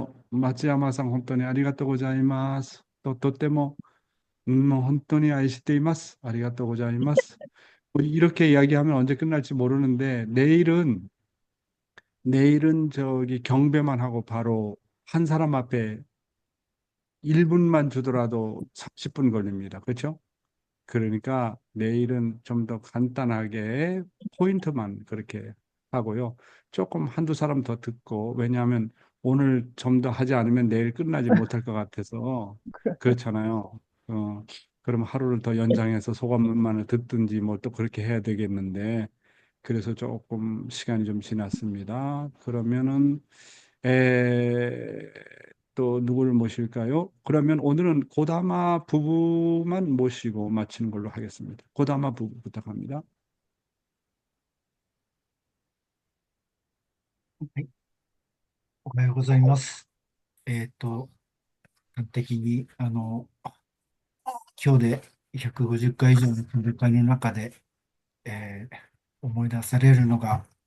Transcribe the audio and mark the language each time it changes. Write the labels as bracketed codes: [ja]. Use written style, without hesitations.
[ja] 松山さん、本当にありがとうございます。とても、もう本当に愛しています。ありがとうございます。 [ko] 이렇게 이야기하면 언제 끝날지 모르는데, 내일은 저기 경배만 하고 바로 한 사람 앞에 1분만 주더라도 30분 걸립니다. 그렇죠? 그러니까 내일은 좀 더 간단하게 포인트만 그렇게 하고요. 조금 한두 사람 더 듣고, 왜냐하면 오늘 좀 더 하지 않으면 내일 끝나지 못할 것 같아서 그렇잖아요. 어, 그럼 하루를 더 연장해서 소감만을 듣든지 뭐 또 그렇게 해야 되겠는데, 그래서 조금 시간이 좀 지났습니다. 그러면은 에, 또 누구를 모실까요? 그러면 오늘은 고다마 부부만 모시고 마치는 걸로 하겠습니다. 고다마 부부 부탁합니다. [ja] はい、おはようございます。端的に、今日で150回以上の訓練会の中で、思い出されるのが、